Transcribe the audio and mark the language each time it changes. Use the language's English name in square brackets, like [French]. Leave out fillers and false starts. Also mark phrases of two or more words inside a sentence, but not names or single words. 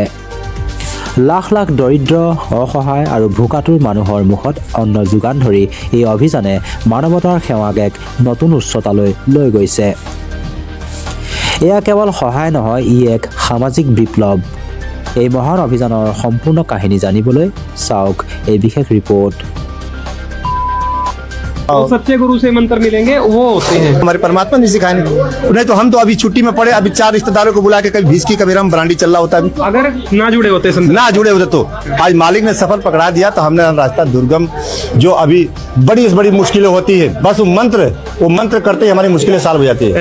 [Assamese] লাখ লাখ দৰিদ্ৰ, অসহায় আৰু ভোকাতুৰ মানুহৰ মুখত অন্ন যোগান ধৰি এই অভিযানে মানৱতাৰ সেৱাক এক নতুন উচ্চতালৈ লৈ গৈছে। এয়া কেৱল সহায় নহয়, ই এক সামাজিক বিপ্লৱ। এই মহান অভিযানৰ সম্পূৰ্ণ কাহিনী জানিবলৈ চাওক এই বিশেষ ৰিপৰ্ট। [Hindi] तो सच्चे गुरु से मंत्र मिलेंगे वो होते हैं। हमारे परमात्मा नहीं सिखाए, नहीं तो हम तो अभी छुट्टी में पड़े, अभी 4 रिश्तेदारों को बुला के कभी भीस की कभी राम ब्रांडी चल रहा होता है। अगर ना जुड़े होते ना जुड़े होते तो आज मालिक ने सफल पकड़ा दिया, तो हमने रास्ता दुर्गम जो अभी बड़ी से बड़ी मुश्किलें होती है, बस वो मंत्र करते ही हमारी मुश्किलें सॉल्व हो जाती है।